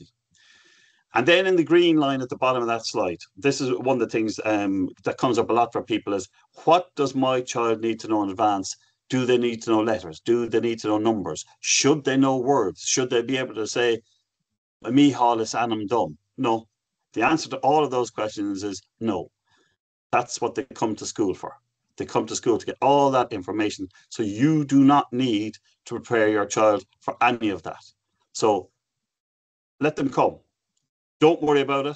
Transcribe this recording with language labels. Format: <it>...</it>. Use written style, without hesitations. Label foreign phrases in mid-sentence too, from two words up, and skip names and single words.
<en>And then in the green line at the bottom of that slide, this is one of the things that comes up a lot for people is, what does my child need to know in advance? Do they need to know letters? Do they need to know numbers? Should they know words? Should they be able to say,</en> <ga>mi hálas anam dom?</ga> <en>No. The answer to all of those questions is no. That's what they come to school for. They come to school to get all that information. So you do not need to prepare your child for any of that. So let them come. Don't worry about it.</en>